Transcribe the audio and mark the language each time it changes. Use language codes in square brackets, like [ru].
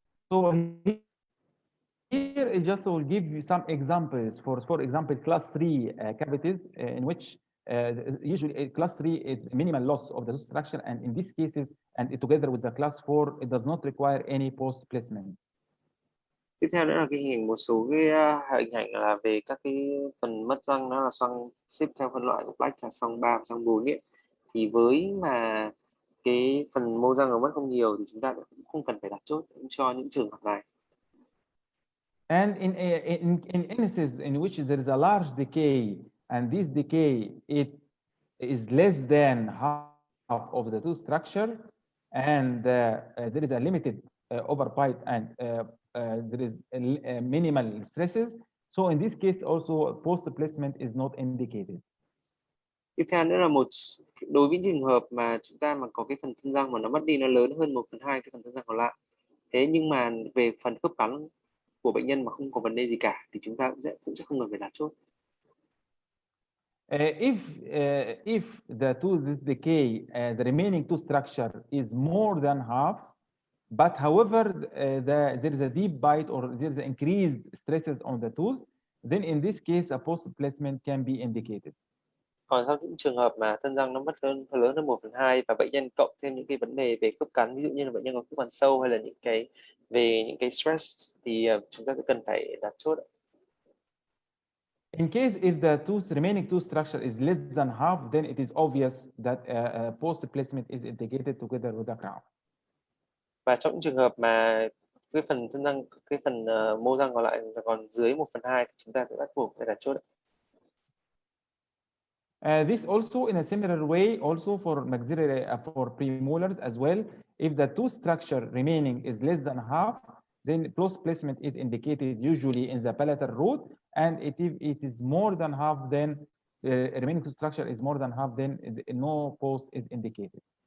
[en] So here I just will give you some examples for example class 3 cavities in which usually class 3 is minimal loss of the tooth structure, and in these cases and together with the class 4 it does not require any post placement. [vi] Tiếp theo nữa là cái hình một số cái hình ảnh là về các cái phần mất răng, nó là xoang xếp theo phân loại của Black là xoang 3 và xoang 4 ấy. Thì với mà cái phần mô răng nó mất không nhiều thì chúng ta cũng không cần phải đặt chốt cho những trường hợp này. [en] And in instances in which there is a large decay, and this decay it is less than half of the tooth structure, and there is a limited overbite, and there is minimal stresses. So in this case also post placement is not indicated. [vi] Tiếp theo nữa là đối với trường hợp mà chúng ta mà có cái phần thân răng mà nó mất đi, nó lớn hơn 1/2 cái phần thân răng còn lại. Thế nhưng mà về phần khớp cắn của bệnh nhân mà không có vấn đề gì cả thì chúng ta cũng sẽ không cần phải đặt chốt. [en] If the tooth decay, the remaining tooth structure is more than half, but however there is a deep bite or there is increased stresses on the tooth, then in this case a post placement can be indicated. [vi] Còn trong những trường hợp mà thân răng nó mất lớn hơn 1/2 và bệnh nhân cộng thêm những cái vấn đề về khớp cắn, ví dụ như là bệnh nhân có khớp cắn sâu hay là những cái stress thì chúng ta sẽ cần phải đặt chốt. [en] In case if the remaining tooth structure is less than half, then it is obvious that post placement is indicated together with the crown. [vi] Và trong những trường hợp mà cái phần thân răng, cái phần mô răng còn lại còn dưới 1/2 thì chúng ta sẽ bắt buộc phải đặt chốt. [en] This also in a similar way also for maxillary for premolars as well. If the tooth structure remaining is less than half, then post placement is indicated usually in the palatal root, and if it is more than half, then remaining tooth structure is more than half, then no post is indicated.